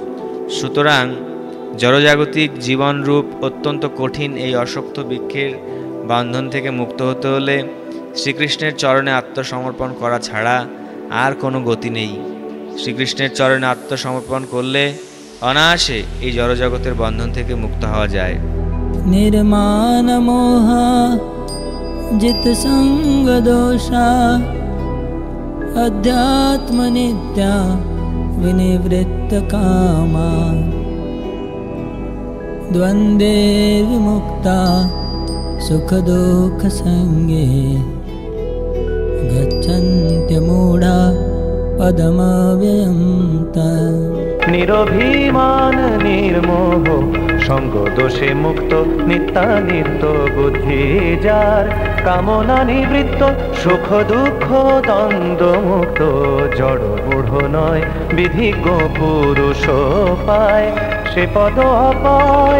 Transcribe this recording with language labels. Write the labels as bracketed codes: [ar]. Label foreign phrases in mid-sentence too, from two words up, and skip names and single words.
[bn] সুতরাং জড়জাগতিক জীবনরূপ অত্যন্ত কঠিন এই অশক্ত বৃক্ষের বন্ধন থেকে মুক্ত হতে হলে শ্রীকৃষ্ণের চরণে আত্মসমর্পণ করা ছাড়া আর কোনো গতি নেই। শ্রীকৃষ্ণের চরণে আত্মসমর্পণ করলে অনায়াসে এই জড়জগতের বন্ধন থেকে মুক্ত হওয়া যায়। [sa] निर्माण मोहा जित संग दोषा अध्यात्म नित्या विनिवृत्त कामा द्वंद्वे विमुक्ता सुख दुख संगे गच्छन्त्य मूढ़ा पदमव्ययं तत्। [bn] নিরভিমান নির্মোহ সঙ্গ দোষে মুক্ত নিত্যানিত্য বুদ্ধি যার, কামনা নিবৃত্ত সুখ দুঃখ দ্বন্দ্ব মুক্ত, জড় মূঢ় নয় বিধিজ্ঞ পুরুষ পায় সে পদ অপায়।